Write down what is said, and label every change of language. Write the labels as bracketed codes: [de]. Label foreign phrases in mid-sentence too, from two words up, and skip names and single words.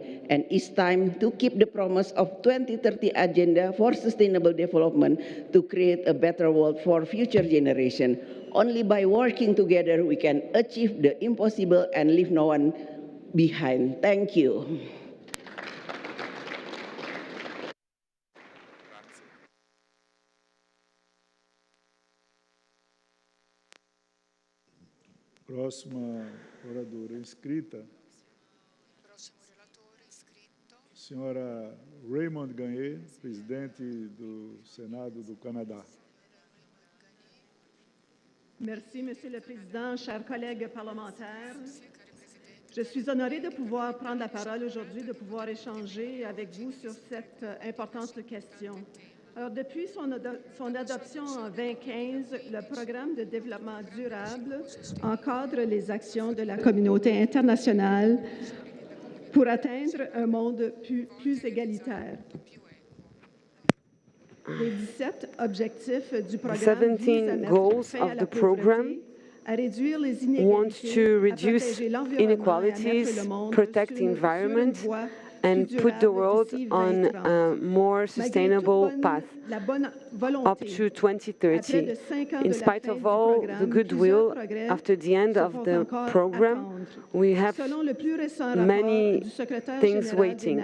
[en] And it's time to keep the promise of 2030 Agenda for Sustainable Development to create a better world for future generations. Only by working together we can achieve the impossible and leave no one behind. Thank you. [pt] Próxima oradora inscrita, senhora Raymond Gagne, presidente do Senado do Canadá. [fr] Merci, Monsieur le Président, chers collègues parlementaires. Je suis honorée de pouvoir prendre la parole aujourd'hui, de pouvoir échanger avec vous sur cette importante question. Alors, depuis son adoption en 2015, le programme de développement durable encadre les actions de la communauté internationale pour atteindre un monde plus égalitaire. Les 17 objectifs du programme visent à mettre fin à la pauvreté, à réduire les inégalités, à protéger l'environnement et à mettre le monde sur une voie [en] and put the world on a more sustainable path up to 2030. In spite of all the goodwill, after the end of the program, we have many things waiting.